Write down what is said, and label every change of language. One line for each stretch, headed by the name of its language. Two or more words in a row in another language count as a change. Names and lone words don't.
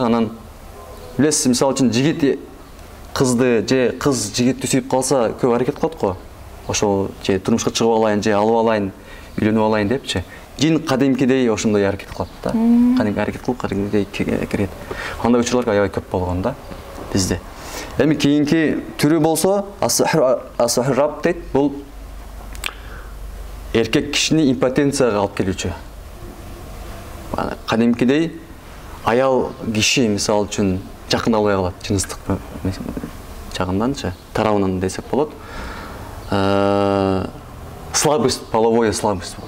Kyrgyz: Анан билесиз, мисалы үчүн жигит кызды же кыз жигитти сүйүп калса, көп аракет кылат го. Ошол же турмушка чыгып алайын, же алып алайын, үйлөнүп алайын депчи. Жин кадимкидей ошондой аракет кылат да. Кадимки аракет кылып, кадимкидей кирет. Андай учурлар аябай көп болгон да бизде. Эми кийинки түрү болсо
Arabic: السحر رب
Kyrgyz: дейт. Бул эркек кишини импотенцияга алып келүүчү. Кадимкидей аял киши мисалы үчүн жакын албай калат, жыныстык жагынданчы, тарабынан десек болот.
Russian: Слабость, половая слабость болот.